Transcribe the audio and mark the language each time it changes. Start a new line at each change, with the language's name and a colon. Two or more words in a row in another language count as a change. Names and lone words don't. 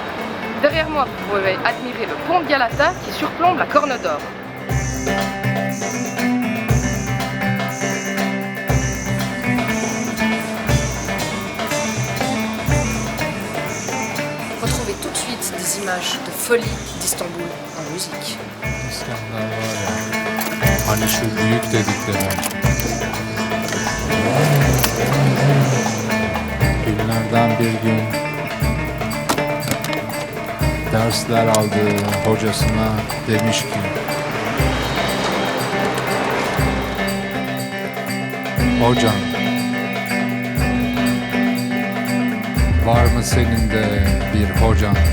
French: Derrière moi, vous pouvez admirer le pont de Galata qui surplombe la Corne d'Or. Retrouvez tout de suite des images de folie d'Istanbul en musique.
Turkish: İskender var ya, hani şu büyük dedikleri. Günlerden bir gün dersler aldığı hocasına demiş ki, hocam, var mı senin de bir hocan?